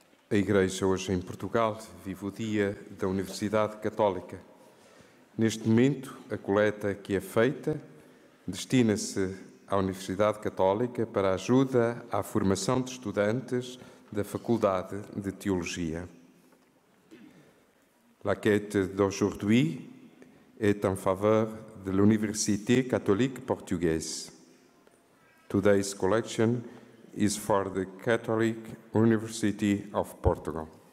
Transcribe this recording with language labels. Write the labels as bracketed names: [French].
[Portuguese] A Igreja hoje em Portugal vive o Dia da Universidade Católica. Neste momento, a coleta que é feita destina-se à Universidade Católica para a ajuda à formação de estudantes da Faculdade de Théologie. [French] La quête d'aujourd'hui est en faveur de l'Université catholique portugaise. [English] Today's collection is for the Catholic University of Portugal.